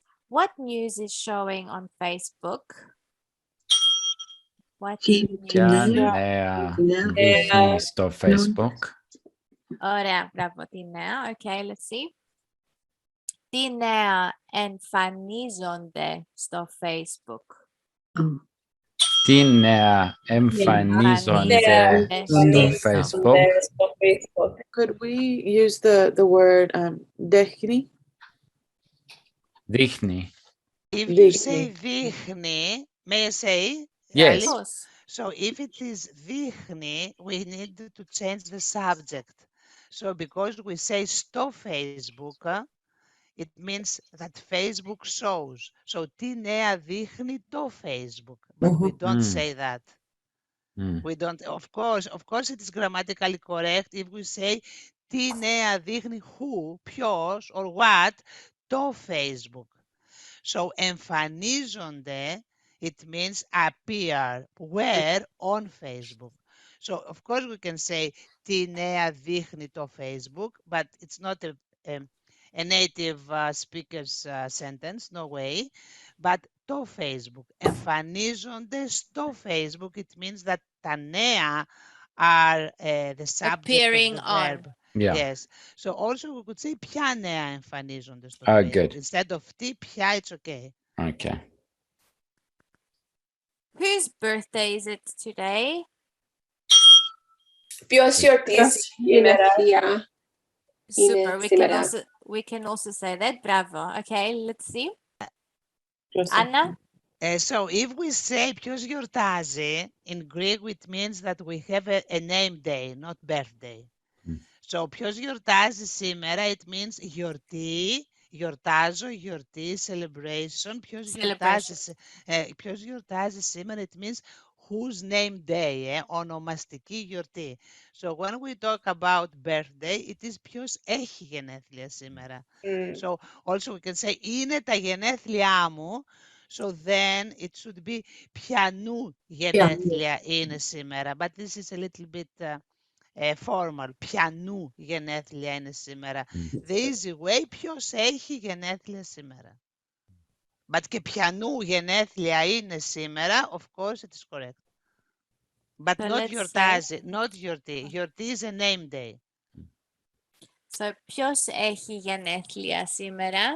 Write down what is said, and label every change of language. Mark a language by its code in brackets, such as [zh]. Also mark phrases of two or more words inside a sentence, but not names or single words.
[en] What news is showing on Facebook? What [el] Ποια [en] news? [el] νέα δείχνει στο Facebook? Ωραία, μπράβο, τι νέα. [en] Okay, let's see. [el] Τι νέα εμφανίζονται στο Facebook? Τι νέα εμφανίζονται στο Facebook? [en] Could we use the word δείχνει? [el] Δείχνει. [en] If you say δείχνει, may I say? Yes. Of course. So if it is δείχνει, we need to change the subject. So because we say [el] στο Facebook, [en] it means that Facebook shows. So [el] τι νέα δείχνει το Facebook. [en] But we don't say that. We don't, of course it is grammatically correct if we say [el] τι νέα δείχνει [en] who, ποιος, or what, [el] το Facebook. [en] So εμφανίζονται, it means appear, where, on Facebook. So of course we can say [el] τι νέα δείχνει το Facebook, [en] but it's not a native speaker's sentence, no way. [el] But το Facebook, εμφανίζονται στο Facebook, [en] it means that [el] τα νέα [en] are the subject Appearing of the verb. on. Yeah. Yes. So also we could say [el] ποια νέα εμφανίζονται στο [en] Oh, Facebook. good. Instead of [el] τι, ποια, [en] it's okay. Okay. Whose birthday is it today? [el] Ποιος γιορτίζει σήμερα? [en] Super. [el] σήμερα. [en] We can also say that. Bravo. Okay, let's see. Anna? So if we say [el] ποιος γιορτάζει, [en] in Greek it means that we have a name day, not birthday. So [el] ποιος γιορτάζει σήμερα, [en] it means [el] γιορτή, γιορτάζω, γιορτή, [en] celebration. [el] Ποιος γιορτάζει σήμερα, [en] it means whose name day, [el] ονομαστική γιορτή. [en] So when we talk about birthday, it is [el] ποιος έχει γενέθλια σήμερα. [en] So also we can say [el] είναι τα γενέθλιά μου. [en] So then it should be [el] ποιανού γενέθλια είναι σήμερα. [en] But this is a little bit formal. [el] Ποιανού γενέθλια είναι σήμερα. [en] The easy way, [el] ποιος έχει γενέθλια σήμερα. But και ποιανού γενέθλια είναι σήμερα, [en] of course it is correct. But So not let's γιορτάζει, not γιορτή. Γιορτή is a name day. [el] So ποιος έχει γενέθλια σήμερα?